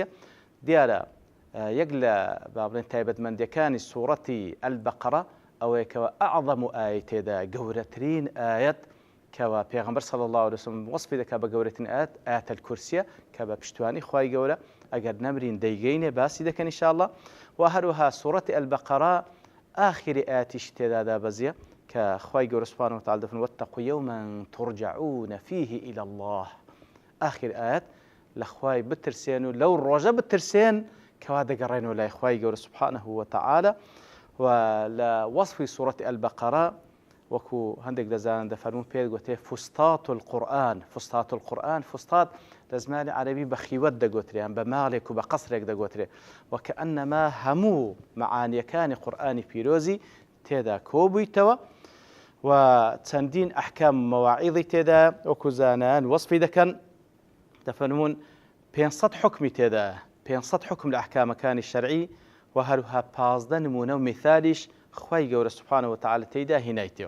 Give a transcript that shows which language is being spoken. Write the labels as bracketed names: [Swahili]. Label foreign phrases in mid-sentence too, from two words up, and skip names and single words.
[Central Kurdish] دیارە یەک لە بابڵێن تایبەتمەندیەکانی سوورەتی ئەلبەقەرە ئەوەیە کەوە ئەعظەم و ئاەت تێدا گەورەترین ئاەت کەوا پێغەمبەر [Arabic] صلی الله علیه وسلم [Central Kurdish] وەصفی دەکات بە گەورەترین ئاەت ئاەت الکورسیە کە بە پشتوانی خوای گەورە ئەگەر نەمرین دەیگەینێ باسی دەکەن ئینشاءالله. و هەروەها سوورەتی ئەلبەقەرە ئاخری ئاەتیشی تێدا دابەزیە کە خوای گەورە [Arabic] سوبحانه وتعالى [Central Kurdish] دەفەرمێ [Arabic] واتقوا یوما ترجعون فيه إلى الله. [Central Kurdish] آخر ئاەت لە خوای بترسێن و لەو ڕۆژە بترسێن کەوا دەگەڕێنەوە لای خوای گەورە [Arabic] سوبحانه وتعالى. [Central Kurdish] و لە وەصفی سوورەتی ئەلبەقەرە وەکو هەندێک دەزانن دەفەرمون پێدەگوترێ [Arabic] فوستات القورئان. فوستات القورئان، [Central Kurdish] فوستات لە زمانی عەرەبی بە خیوەت دەگوترێن، بە ماڵێک و بە قەسرێک دەگوترێ، وەکەئەنەما هەموو مەعانیەکانی قورئانی پیرۆزی تێدا کۆبوویتەوە و چەندین ئەحکام مەواعیظی تێدا وەکو زانایان وەصفی دەکەن، دەفەرمون 500 حکمی تێدا، 500 حکم لە ئەحکامەکانی شەرعی و هەروها 15 نمونە و میثالیش خوای گەورە [Arabic] سوبحانه وتعالى [Central Kurdish] تێدا هێنایتەوە.